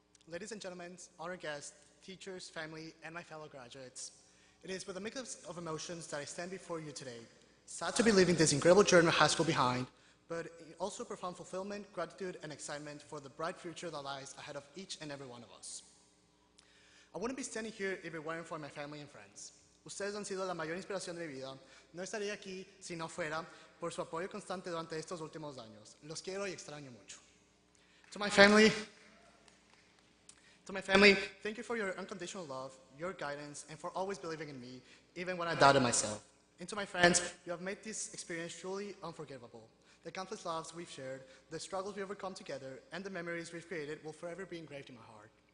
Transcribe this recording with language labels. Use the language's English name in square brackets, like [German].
[English] Ladies and gentlemen, honored guests, teachers, family, and my fellow graduates, it is with a mix of emotions that I stand before you today. Sad to be leaving this incredible journey of high school behind, but also profound fulfillment, gratitude, and excitement for the bright future that lies ahead of each and every one of us. I wouldn't be standing here if it weren't for my family and friends. [Spanish] Ustedes han sido la mayor inspiración de mi vida. No estaría aquí si no fuera por su apoyo constante durante estos últimos años. Los quiero y extraño mucho. [English] To my family, thank you for your unconditional love, your guidance, and for always believing in me, even when I doubted myself. And to my friends, you have made this experience truly unforgettable. The countless laughs we've shared, the struggles we overcome together, and the memories we've created will forever be engraved in my heart.